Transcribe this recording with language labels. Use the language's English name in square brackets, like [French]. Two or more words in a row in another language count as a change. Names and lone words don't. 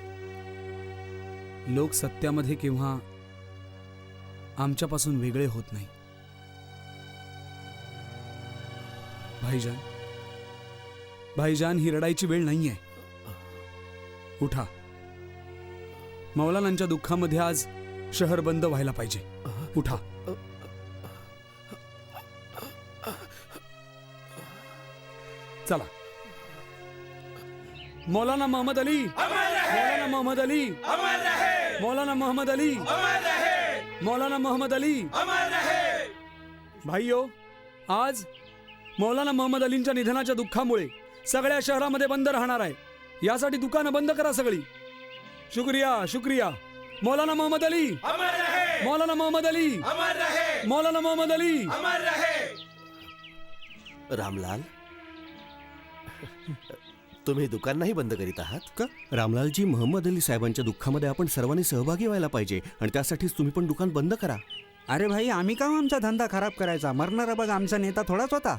[Marathi] लोक सत्यामध्ये केव्हा आमच्यापासून वेगळे होत नाही. भाईजान, भाईजान, ही रडायची वेळ नाहीये. उठा. मौलानांच्या दुःखामध्ये आज शहर बंद व्हायला पाहिजे. उठा. चला. मौलाना मोहम्मद अली, मौलाना मोहम्मद अली, मौलाना मोहम्मद अली, मौलाना मोहम्मद अली. भाईयो, आज मौलाना मोहम्मद अलींच्या निधनाच्या दुःखामुळे सगळ्या शहरामध्ये बंद राहणार आहे. यासाठी दुकानं बंद करा सगळी. शुक्रिया, शुक्रिया. मौलाना मोहम्मद अली, मौलाना मोहम्मद अली, मौलाना मोहम्मद अली. रामलाल, तुम्ही दुकान नाही बंद करीत आहात का? रामलालजी, मोहम्मद अली साहेबांच्या दुःखामध्ये आपण सर्वांनी सहभागी व्हायला पाहिजे आणि त्यासाठीच तुम्ही पण दुकान बंद करा. अरे भाई, आम्ही का आमचा धंदा खराब करायचा? मरणारा बघ आमचा नेता थोडाच होता.